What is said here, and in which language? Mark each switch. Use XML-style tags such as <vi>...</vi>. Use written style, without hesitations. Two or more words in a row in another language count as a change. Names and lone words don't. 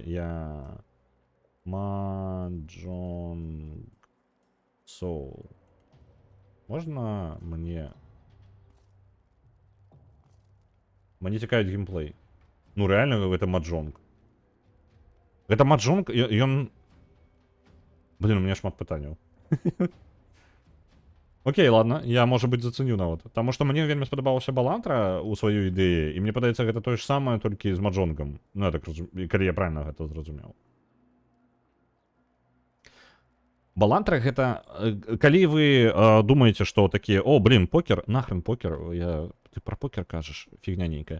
<be>Я... Mahjong Soul. Можна мне... Мне цікавіць геймплей. Ну, реально, гэта Mahjong. Гэта Mahjong, ён... Блин,</be> <ru>у меня</ru> <be>шмат пытанняў.</be> <ru>Окей, ладно, я, может быть, заценю нават.</ru> <be>Таму што мне вельмі спадабалася Балантра ў сваёй ідэі, і мне падаецца, гэта тое ж самае, толькі з Mahjongам. Ну, я так разумею, калі я правильно гэта зразумеў. Балантра гэта... Калі вы думаеце, што такія, о, блин, покер, нахрен покер, ты пра покер кажаш, фігня нейкая.</be>